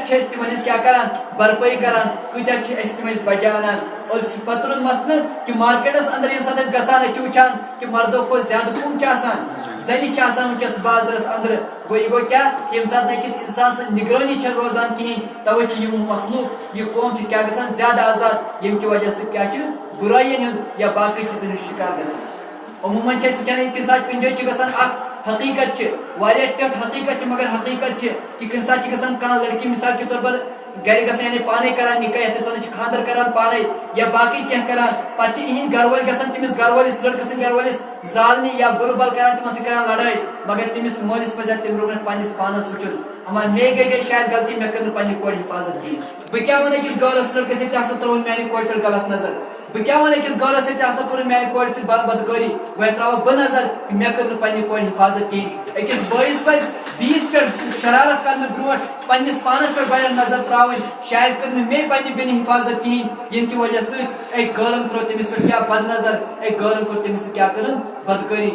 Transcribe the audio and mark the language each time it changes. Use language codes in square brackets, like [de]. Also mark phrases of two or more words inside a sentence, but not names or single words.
[ks] چھِ أسۍ تِمن ہٕنٛز کیاہ کران بھرپٲیی کران کۭتیاہ چھِ أسۍ تِم بجا انان اور پتہٕ روٗد مسلہٕ کہ مارکیٹس اندر ییٚمہِ ساتہٕ أسۍ گژھان أسۍ چھِ وٕچھان کہ مردو کھۄتہٕ زیادٕ کم چھِ آسان زنہِ چھِ آسان وٕنکٮ۪س بازرس اندر گوٚو یہِ گوٚو کیاہ کہ ییٚمہِ ساتہٕ أکِس انسان سٕنٛز نگرٲنی چھنہٕ روزان کہیٖنۍ توے چھِ یِم مخلوق یہِ قوم چھِ کیاہ گژھان زیادٕ آزاد ییٚمہِ کہِ وجہ سۭتۍ کیاہ چھُ برٲیین ہُنٛد یا باقٕے چیٖزن ہُنٛد شکار گژھان. عموٗمن چھِ أسۍ وٕچھان کُنہِ ساتہٕ کُنہِ جایہِ چھِ گژھان اکھ حقیقت چھِ واریاہ ٹٔٹھ حقیقت چھِ مگر حقیقت چھِ کہ کُنہِ ساتہٕ چھِ گژھان کانٛہہ لڑکی [ur] مثال کے طور پر [ks] گرِ گژھان یعنی پانے کران نکاح یتھ أسۍ ونان چھِ خاندر کران پانے یا باقٕے کینٛہہ کران پتہٕ چھِ یِہنٛدۍ گرٕ وٲلۍ گژھان تٔمِس گرٕ وٲلِس لڑکہٕ سٕنٛدۍ گرٕ وٲلِس زالنہِ یا بُرٕ بل کران تِمن سۭتۍ کران لڑٲے مگر تٔمِس مٲلِس پزِ تمہِ برونٛہہ پننِس پانس وٕچھُن اما مے گٔے شاید غلطی مےٚ کٔر نہٕ پننہِ کورِ حفاظت کِہیٖنۍ بہٕ کیٛاہ وَنہٕ أکِس گٲرس لڑکس ژےٚ ہسا ترٛووُن میانہِ کورِ پٮ۪ٹھ غلط نظر بہٕ کیٛاہ وَنہٕ أکِس گٲرس ژےٚ ہسا کوٚرُن میانہِ کورِ سۭتۍ بدکٲری گۄڈٕ تراوٕ بہٕ نظر کہ مےٚ کٔر نہٕ پننہِ کورِ حفاظت کِہیٖنۍ أکِس بٲیِس پزِ بیٚیِس پٮ۪ٹھ شرارت کرنہٕ برونٛٹھ پننِس پانس پٮ۪ٹھ گۄڈٕ نظر تراوٕنۍ شاید کٔر نہٕ مے پننہِ بیٚنہِ حفاظت کِہیٖنۍ ییٚمہِ کہِ وجہ سۭتۍ أکۍ غٲرن ترٛوو تٔمِس پٮ۪ٹھ کیاہ بد نظر أکۍ غٲرن کوٚر تٔمِس سۭتۍ کیاہ کٔرٕن بدکٲری.